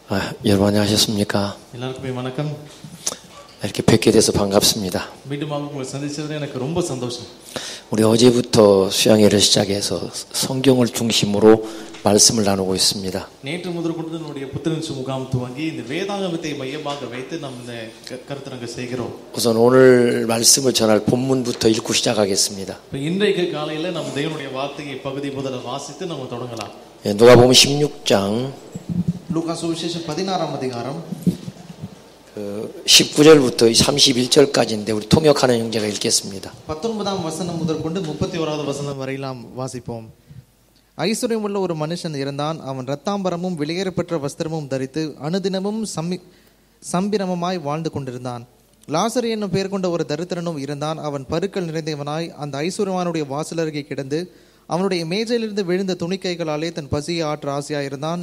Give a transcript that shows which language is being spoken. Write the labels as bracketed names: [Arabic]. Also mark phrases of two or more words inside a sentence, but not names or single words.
[Korean] 여러분 안녕하셨습니까? [Tamil] எல்லாருக்குமே வணக்கம். [Korean] 이렇게 뵙게 돼서 반갑습니다. [Tamil] மீண்டும் உங்களை சந்திச்சதுல எனக்கு ரொம்ப சந்தோஷம். [Korean] 우리 어제부터 수양회를 시작해서 성경을 중심으로 말씀을 나누고 있습니다. [Tamil] நேற்று முதல் கொண்டு நம்முடைய புத்திரனின் முகாம் துவங்கி இந்த வேதாகமத்தை மையமாக வைத்து நாம் இந்த கருத்தரங்க செய்கிறோம். [Korean] 우선 오늘 말씀을 전할 본문부터 읽고 시작하겠습니다. [Tamil] இன்றைக்கு காலையில நம்ம தேவனுடைய வார்த்தையை பகுதி முதல்ல வாசித்து நம்ம தொடங்கலாம். [Korean] 누가복음 16장 [Tamil] லூக்கா சுவிசேஷம் 16ஆம் அதிகாரம் [Korean] 19절부터 31절까지인데 우리 통역하는 형제가 읽겠습니다. [Tamil] 19ஆம் வசனம் முதல் கொண்டு 31வது வசனம் வரை நாம் வாசிப்போம். ஐஸ்வர்யமுள்ள ஒரு மனுஷன் இருந்தான். அவன் இரத்தாம்பரமும் வெளியேறப்பெற்ற வஸ்திரமும் தரித்து அனுதினமும் சம்பிரமமாய் வாழ்ந்து கொண்டிருந்தான். லாசரு என்னும் பெயர் கொண்ட ஒரு தரித்திரனும் இருந்தான். அவன் பருக்கள் நிறைந்தவனாய் அந்த ஐஸ்வர்யவானுடைய வாசல் அருகே கிடந்து அவனுடைய மேஜையிலிருந்து விழுந்த துணிக்கைகளாலே தன் பசியை ஆற்ற ஆசையாயிருந்தான்.